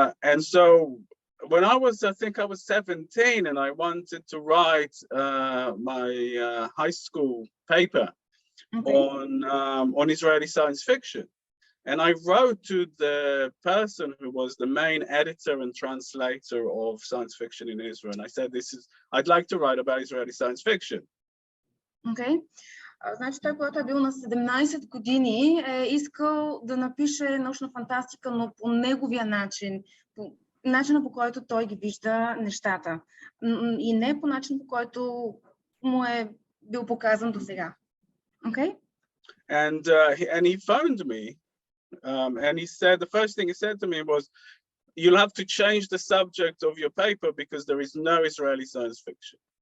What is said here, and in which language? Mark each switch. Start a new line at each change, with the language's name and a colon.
English: And so when I think I was 17 and I wanted to write my high school paper on Israeli science fiction. And I wrote to the person who was the main editor and translator of science fiction in Israel. And I said, I'd like to write about Israeli science fiction. Okay.
Bulgarian: Значи той, когато е бил на 17 години, е искал да напише научна фантастика, но по неговия начин, по начина, по който той ги вижда нещата. И не по начин, по който му е бил показан до сега.
English: Okay? And he phoned me, and he said, the first thing he said to me was, you'll have to change the subject of your paper because there is no Israeli science fiction.